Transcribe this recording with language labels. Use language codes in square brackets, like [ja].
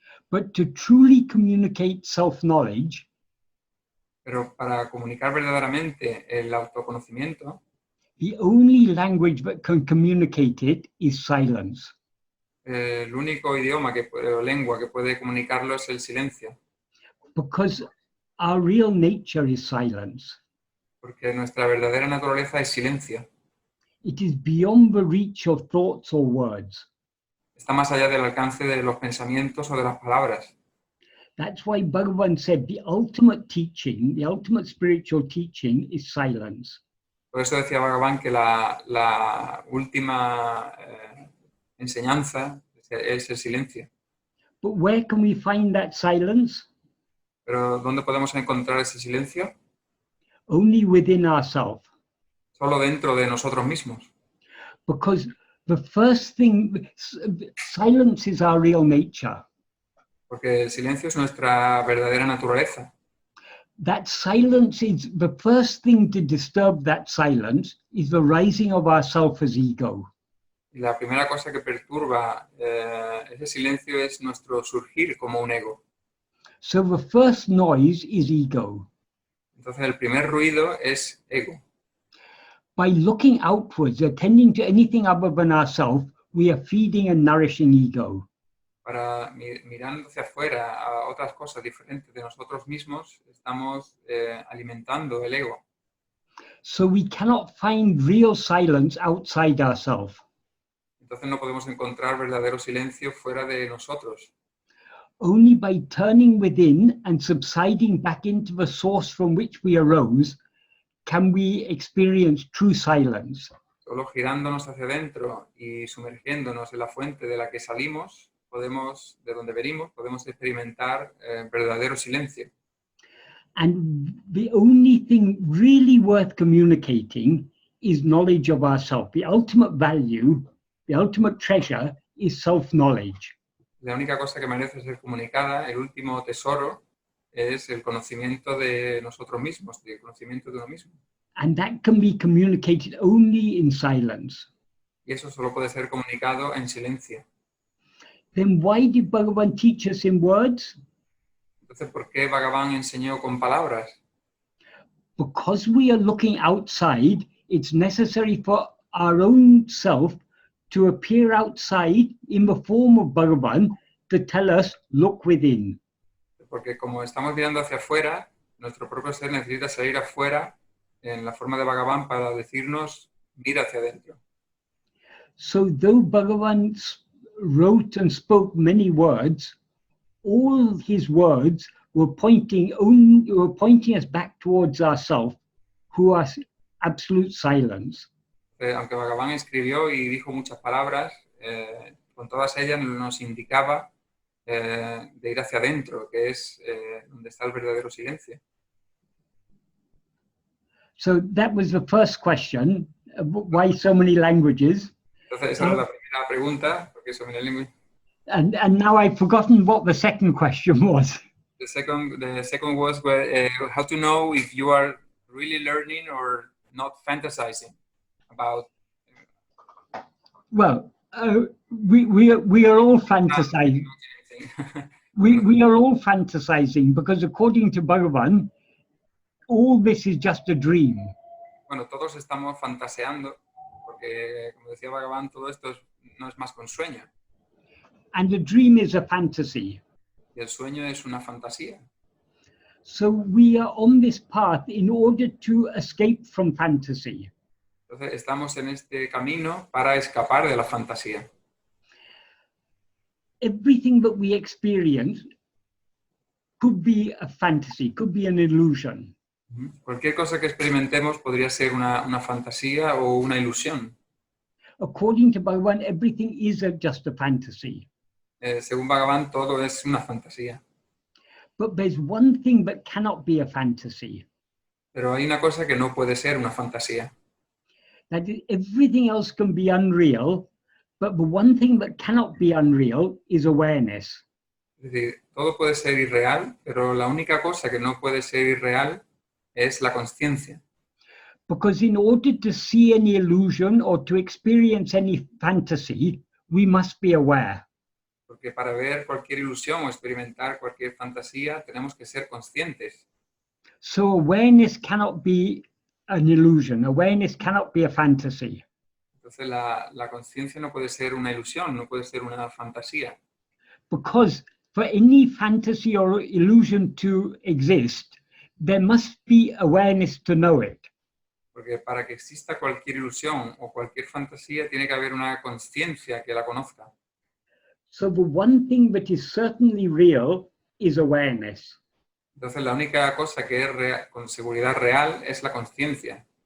[en] But to truly communicate self-knowledge, [es] pero para comunicar verdaderamente el autoconocimiento, [en] the only language that can communicate it is silence. [es] El único idioma o lengua que puede comunicarlo es el silencio. [en] Because our real nature is silence. [es] Porque nuestra verdadera naturaleza es silencio. [en] It is beyond the reach of thoughts or words. [es] Está más allá del alcance de los pensamientos o de las palabras. [en] That's why Bhagavan said the ultimate teaching, the ultimate spiritual teaching is silence. [es] Por eso decía Bhagavan que la última enseñanza es el silencio. [en] But where can we find that silence? [es] Pero ¿dónde podemos encontrar ese silencio? [en] Only within ourselves. [es] Solo dentro de nosotros mismos. [en] Because the first thing, silence is our real nature. [es] Porque el silencio es nuestra verdadera naturaleza. [en] That silence is, the first thing to disturb that silence is the rising of our self as ego. [es] Y la primera cosa que perturba ese silencio es nuestro surgir como un ego. [en] So the first noise is ego. [es] Entonces el primer ruido es ego. [en] By looking outwards, attending to anything other than ourselves, we are feeding and nourishing ego. [es] Para mirando hacia afuera a otras cosas diferentes de nosotros mismos, estamos alimentando el ego. [en] So we cannot find real silence outside ourselves. [es] Entonces no podemos encontrar verdadero silencio fuera de nosotros. [en] Only by turning within and subsiding back into the source from which we arose can we experience true silence. [es] Solo girándonos hacia adentro y sumergiéndonos en la fuente de la que salimos, de donde venimos, podemos experimentar verdadero silencio. [en] And the only thing really worth communicating is knowledge of ourselves. The ultimate value, the ultimate treasure is self-knowledge. [es] La única cosa que merece ser comunicada, el último tesoro, es el conocimiento de nosotros mismos, el conocimiento de uno mismo. [en] And that can be communicated only in silence. [es] Y eso solo puede ser comunicado en silencio. [en] Then why did Bhagavan teach us in words? [es] Entonces, ¿por qué Bhagavan enseñó con palabras? [en] Because we are looking outside, it's necessary for our own self to appear outside in the form of Bhagavan to tell us, look within. [es] Porque como estamos mirando hacia afuera, nuestro propio ser necesita salir afuera en la forma de Bhagavan para decirnos, mira hacia adentro. [en] So though Bhagavan wrote and spoke many words, all his words were pointing us back towards ourselves, who are absolute silence. [es] Aunque Bhagavan escribió y dijo muchas palabras, con todas ellas nos indicaba de ir hacia adentro, que es donde está el verdadero silencio. [en] So that was the first question, why so many languages? [es] Entonces esa era la primera pregunta, porque eso me [en] And now I've forgotten what the second question was. The second was how to know if you are really learning or not fantasizing about. Well, we are all fantasizing. We are all fantasizing because according to Bhagavan, all this is just a dream. [es] Bueno, todos estamos fantaseando porque, como decía Bhagavan, todo esto no es más que un sueño. [en] And a dream is a fantasy. [es] Y el sueño es una fantasía. [en] So we are on this path in order to escape from fantasy. [es] Entonces estamos en este camino para escapar de la fantasía. [en] Everything that we experience could be a fantasy, could be an illusion. [es] Cualquier cosa que experimentemos podría ser una fantasía o una ilusión. [en] According to Bhagavan, everything is just a fantasy. [es] Según Bhagavan, todo es una fantasía. [en] But there's one thing that cannot be a fantasy. [es] Pero hay una cosa que no puede ser una fantasía. [en] That is, everything else can be unreal, but the one thing that cannot be unreal is awareness. [es] Es decir, todo puede ser irreal, pero la única cosa que no puede ser irreal es la consciencia. [en] Because in order to see any illusion or to experience any fantasy, we must be aware. [es] Porque para ver cualquier ilusión o experimentar cualquier fantasía tenemos que ser conscientes. [en] So awareness cannot be an illusion. Awareness cannot be a fantasy. [es] Entonces la conciencia no puede ser una ilusión, no puede ser una fantasía. [en] Because for any fantasy or illusion to exist, there must be awareness to know it. [es] Porque para que exista cualquier ilusión o cualquier fantasía tiene que haber una conciencia que la conozca. [en] So the one thing that is certainly real is awareness. [es] Entonces la única cosa que es con seguridad real es la conciencia.